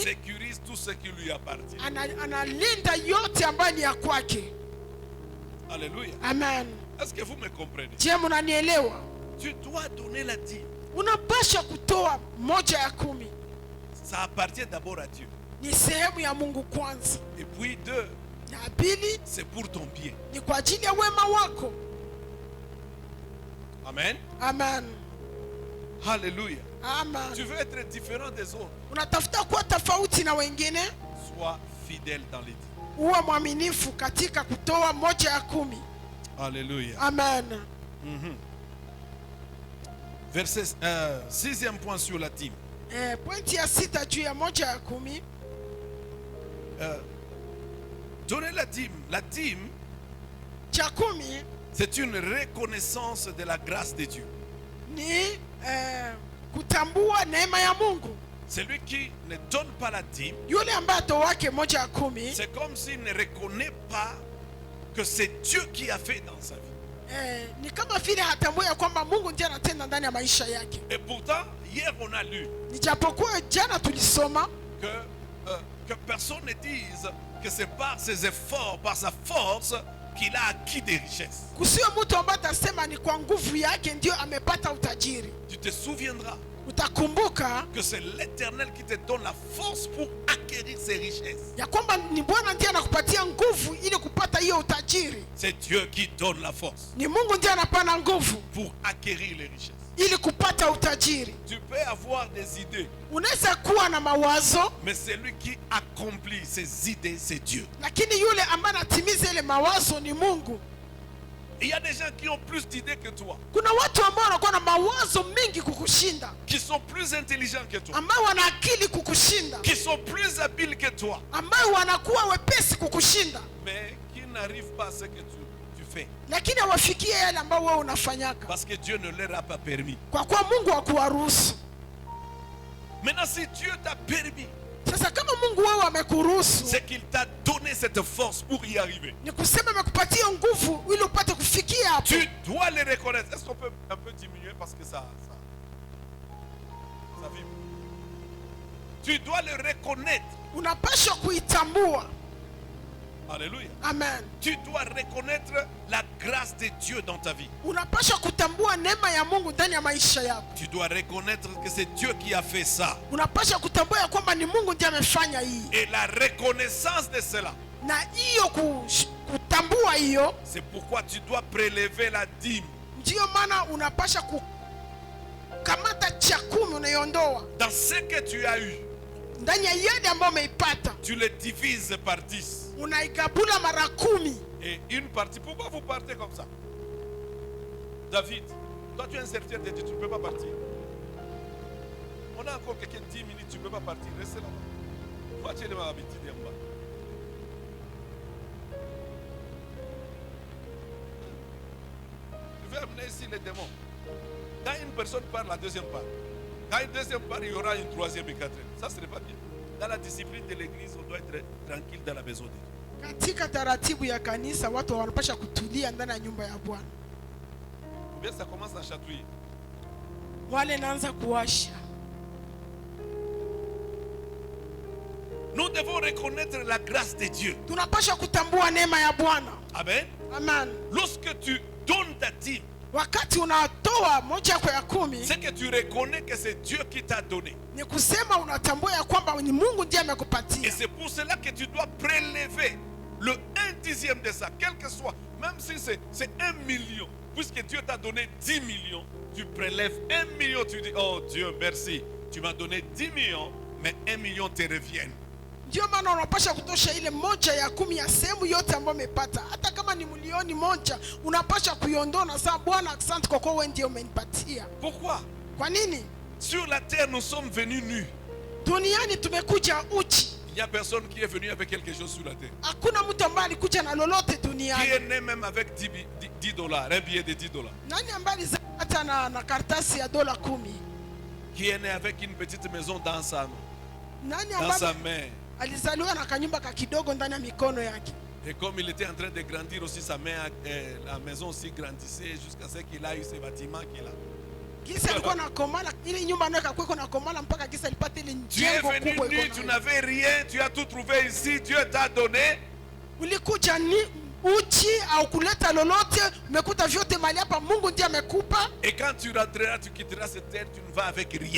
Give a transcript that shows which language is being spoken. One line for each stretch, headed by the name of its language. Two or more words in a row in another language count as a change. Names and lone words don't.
French: sécurise tout ce qui lui appartient.
Swahili: analinda yote ambayo ni ya kwake.
French: Alléluia. Amen. Est-ce que vous me comprenez?
Swahili: Je, mnanielewa?
French: Tu dois donner la dîme.
Swahili: Unapasha kutoa 10.
French: Ça appartient d'abord à Dieu.
Swahili: Ni sehemu ya Mungu kwanza.
French: Et puis 2,
Swahili: Na pili
French: c'est pour ton bien.
Swahili: ni kwa ajili ya wema wako. Amen. Amen. Alléluia. Amen.
French: Tu veux être différent des autres.
Swahili: Unatafuta kuwa tofauti na wengine,
French: Sois fidèle dans les dîmes.
Swahili: uwe mwaminifu katika kutoa 10. Alléluia. Amen.
French: Verset 6e point sur la dîme.
Swahili: Pointi ya 6 juu ya 10.
French: Donner la dîme. La dîme,
Swahili: Cha 10
French: c'est une reconnaissance de la grâce de Dieu.
Swahili: ni kutambua neema ya Mungu.
French: Celui qui ne donne pas la dîme,
Swahili: Yule ambaye atoake 10,
French: c'est comme s'il ne reconnaît pas que c'est Dieu qui a fait dans sa vie.
Swahili: ni kama vile hatambui ya kwamba Mungu ndiye anatenda ndani ya maisha yake.
French: Et pourtant, hier on a lu
Swahili: Nijapokuwa jana tulisoma
French: que personne ne dise que c'est par ses efforts, par sa force qu'il a acquis des richesses.
Swahili: kusiwe mtu ambaye atasema ni kwa nguvu yake ndio amepata utajiri.
French: Tu te souviendras
Swahili: Utakumbuka
French: que c'est l'Éternel qui te donne la force pour acquérir ces richesses.
Swahili: ya kwamba ni Bwana ndiye anakupatia nguvu ili kupata hiyo utajiri.
French: C'est Dieu qui donne la force
Swahili: Ni Mungu ndiye anapana nguvu
French: pour acquérir les richesses.
Swahili: ili kupata utajiri.
French: Tu peux avoir des idées,
Swahili: Unaweza kuwa na mawazo,
French: mais celui qui accomplit ces idées, c'est Dieu.
Swahili: lakini yule ambaye anatimiza ile mawazo ni Mungu.
French: Il y a des gens qui ont plus d'idées que toi,
Swahili: Kuna watu ambao wanakuwa na mawazo mingi kukushinda,
French: qui sont plus intelligents que toi,
Swahili: ambao wana akili kukushinda,
French: qui sont plus habiles que toi,
Swahili: ambao wanakuwa wepesi kukushinda,
French: mais qui n'arrivent pas à ce que tu fais.
Swahili: lakini hawafikie yale ambao wewe unafanyaka,
French: Parce que Dieu ne leur a pas permis.
Swahili: kwa kuwa Mungu hakuwaruhusu.
French: Maintenant, si Dieu t'a permis,
Swahili: Sasa kama Mungu wewe amekuruhusu,
French: c'est qu'il t'a donné cette force pour y arriver.
Swahili: ni kusema amekupatia nguvu ili upate kufikia hapo.
French: Tu dois les reconnaître. Est-ce qu'on peut un peu diminuer parce que ça vibre. Tu dois le reconnaître.
Swahili: Unapaswa kuitambua. Alléluia. Amen.
French: Tu dois reconnaître la grâce de Dieu dans ta vie.
Swahili: Unapaswa kutambua neema ya Mungu ndani ya maisha yako.
French: Tu dois reconnaître que c'est Dieu qui a fait ça.
Swahili: Unapaswa kutambua ya kwamba ni Mungu ndiye amefanya hii.
French: Et la reconnaissance de cela,
Swahili: Na hiyo kutambua hiyo,
French: c'est pourquoi tu dois prélever la dîme.
Swahili: ndio maana unapaswa kukamata cha 10 unaiondoa
French: Dans ce que tu as eu,
Swahili: ndani ya yale ambayo umeipata,
French: tu le divises par 10.
Swahili: unaigabula mara 10.
French: Et une partie. Pourquoi vous partez comme ça? David, toi tu es un serviteur de Dieu, tu ne peux pas partir. On a encore quelqu'un 10 minutes, tu ne peux pas partir. Reste là-bas. Toi tu es l'habitude en bas. vais amener ici les démons. Quand une personne part, la deuxième part. Quand une deuxième part, il y aura une troisième et quatrième. Ça, ce n'est pas bien. Dans la discipline de l'église, on doit être tranquille dans la maison de Dieu.
Swahili: Katika taratibu ya kanisa watu wanapasha kutulia ndani ya nyumba ya Bwana.
French: Ou bien ça commence à chatouiller.
Swahili: Wale naanza kuwasha.
French: Nous devons reconnaître la grâce de Dieu.
Swahili: Tunapasha kutambua neema ya Bwana. Amen. Amen.
French: Lorsque tu donnes ta dîme,
Swahili: Wakati unatoa moja yako ya 10,
French: c'est que tu reconnais que c'est Dieu qui t'a donné.
Swahili: ni kusema unatambua ya kwamba ni Mungu ndiye
French: Et
Swahili: amekupatia.
French: c'est pour cela que tu dois prélever le 1/10 de ça, quel que soit, même si c'est 1 million, puisque Dieu t'a donné 10 millions, tu prélèves 1 million, tu dis, oh Dieu, merci, tu m'as donné 10 millions, mais 1 million te reviennent.
Swahili: Ndio maana unapasha kutosha ile moja ya 10 ya sehemu yote ambayo umepata. Hata kama ni milioni moja, unapasha kuiondoa na sasa, Bwana asante kwa kuwa wewe ndiye umenipatia.
French: Pourquoi?
Swahili: Kwa nini?
French: Sur la terre, nous sommes venus nus.
Swahili: Duniani tumekuja uchi.
French: Il n'y a personne qui est venu avec quelque chose sur la terre.
Swahili: Hakuna mtu ambaye alikuja na lolote
French: Qui
Swahili: duniani.
French: est né même avec 10 dollars, un billet de 10 dollars.
Swahili: Nani ambaye alizaa hata na karatasi ya dola 10?
French: Qui est né avec une petite maison dans sa
Swahili: Nani
French: main.
Swahili: ambaye alizaliwa na kanyumba ka kidogo ndani ya mikono yake?
French: Et comme il était en train de grandir aussi, sa main, la maison aussi grandissait jusqu'à ce qu'il a eu ce bâtiment qu'il a.
Swahili: Kisa alikuwa na komala, ile nyumba nayo kakuwa na komala mpaka kisa alipata ile
French: Tu es
Swahili: jengo
French: venu
Swahili: kubwa
French: nu,
Swahili: iko
French: tu
Swahili: nayo.
French: n'avais rien, tu as tout trouvé ici, Dieu t'a donné.
Swahili: Ulikuja ni uchi au kuleta lolote, umekuta vyote mali hapa, Mungu ndiye amekupa.
French: Et quand tu rentreras, tu quitteras cette terre, tu ne vas avec rien.